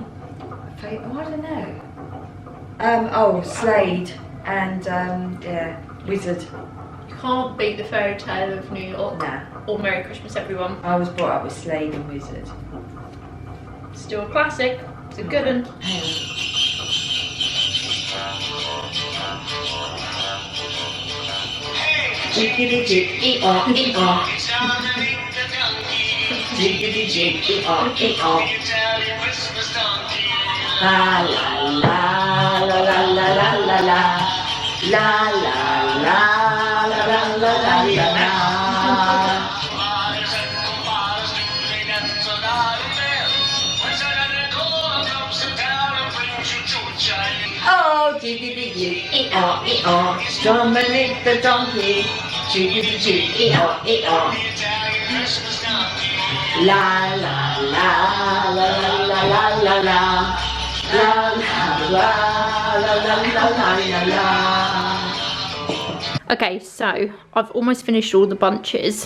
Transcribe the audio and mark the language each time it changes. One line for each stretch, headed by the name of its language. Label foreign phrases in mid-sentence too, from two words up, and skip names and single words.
English: Oh, I don't know. Oh, Slade and yeah, Wizard. You can't beat the Fairy Tale of New York. Nah. Or Merry Christmas Everyone. I was brought up with Slade and Wizard. Still a classic. It's a good one. Jiggity jig, ee-aw, ee-aw. Jiggity jig, ee-aw, ee-aw. La la la la la la la la la. La la la la la la la la. Oh, jiggity jig, ee-aw, ee-aw. Dominic the donkey. Jiggity jig, ee-aw, ee-aw. La la la la la la la la la. La la la la la la la la. Okay, so I've almost finished all the bunches.